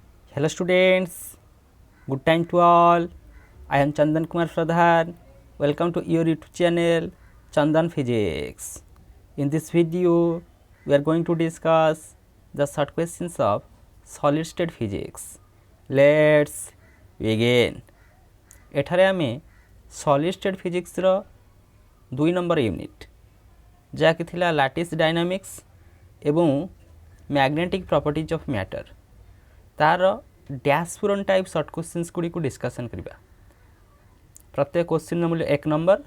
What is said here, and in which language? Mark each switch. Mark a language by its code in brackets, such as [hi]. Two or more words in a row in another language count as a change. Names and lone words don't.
[en] Hello students, good time to all. I am Chandan Kumar Pradhan. Welcome to your YouTube channel Chandan Physics. In this video, we are going to discuss the short questions of solid state physics. Let's begin. [or] ଏଠାରେ ଆମେ [en] solid state physics [or] ର 2 ନମ୍ବର ୟୁନିଟ ଯାହାକି ଥିଲା [en] lattice dynamics [or] ଏବଂ [en] magnetic properties of matter [or] ତାର ଡ୍ୟାସ ପୂରଣ ଟାଇପ [en] short questions [or] ଗୁଡ଼ିକ କୁ ଡିସକସନ କରିବା। ପ୍ରତ୍ୟେକ କ୍ୱେସଚନ ମୂଲ୍ୟ 1 ନମ୍ବର।